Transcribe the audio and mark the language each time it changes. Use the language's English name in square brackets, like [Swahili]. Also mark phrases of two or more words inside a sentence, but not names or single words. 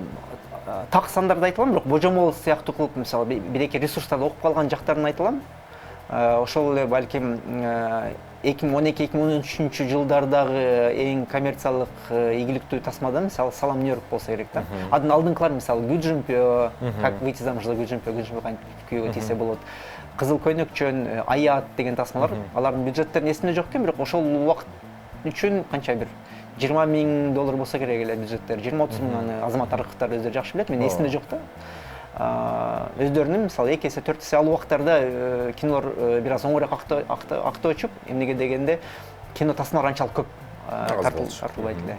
[Kyrgyz] Так сандарды айта алам, бирок божомол сыяктуу кылып, мисалы бир-эки ресурстарды окуп калган жактарын айта алам. Ошол эле балким 2012-2013 жылдардагы эң коммерциялык ийгиликтүү тасмадан мисалы Салам Нью-Йорк болсо керек да. Андан алдыңкылар мисалы Гүжүмпө, [Russian] как выйти замуж за Гүжүмпө [Kyrgyz] кантип күйөөгө тийсе болот. Кызыл көйнөкчөн, Аят деген тасмалар, алардын бюджеттерин эсимде жок экен, бирок ошол убакыт үчүн канча бир $20,000 болсо керек эле бюджеттер. 20-30 миң аны Азамат Арыктар өздөрү жакшы билет, мен эсимде жок да. Өздөрүнүн мисалы 2 эсе 4 эсе ал убактарда кинолор бир аз оңоюраак актоочуп, эмнеге дегенде кино тасмалар анчалык көп тартылбайт эле.